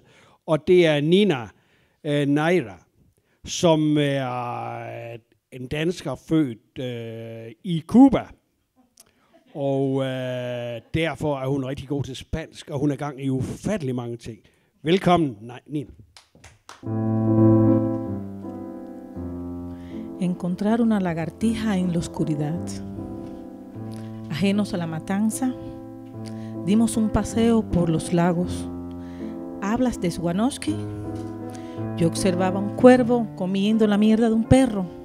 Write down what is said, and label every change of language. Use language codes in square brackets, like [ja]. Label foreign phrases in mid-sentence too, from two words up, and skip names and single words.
[da] Og det er Nina Naira, som er en dansker født i Cuba. Og derfor er hun rigtig god til spansk, og hun er gang i ufattelig mange ting. Velkommen, Nina. [es] Encontrar una lagartija en la oscuridad. Ajenos a la matanza, dimos un paseo por los lagos. ¿Hablas de Swanovsky? Yo observaba un cuervo comiendo la mierda de un perro.